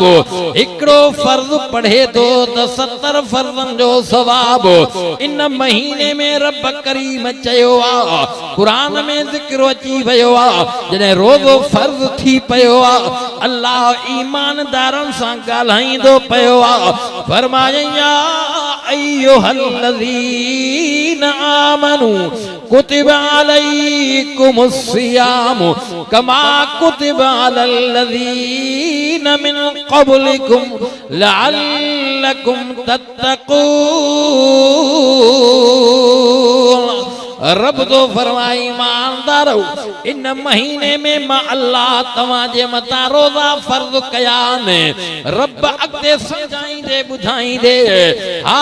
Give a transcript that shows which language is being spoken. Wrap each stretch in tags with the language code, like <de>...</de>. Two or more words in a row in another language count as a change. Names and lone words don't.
<sd>हिकिड़ो फर्ज़ पढ़े थो त 70 फर्ज़नि जो सवाब इन महीने में रब करीम चयो कुरान में जिक्र अची वियो आहे जॾहिं रोज़ो फर्ज़ थी पियो आहे अल्लाह ईमानदारनि सां ॻाल्हाईंदो पियो आहे फरमायई</sd> <ar>يا أيها الذين آمنوا كتب عليكم الصيام كما كتب على الذين من قبلكم لعلكم</ar> <sd>तत्तक़ून रब तो फरमाई ईमानदारो इन महीने में मां अल्लाह तव्हांजे मथां रोज़ा फर्ज़ कया ने रब अॻिते सम्झाईंदे ॿुधाईंदे हा</sd>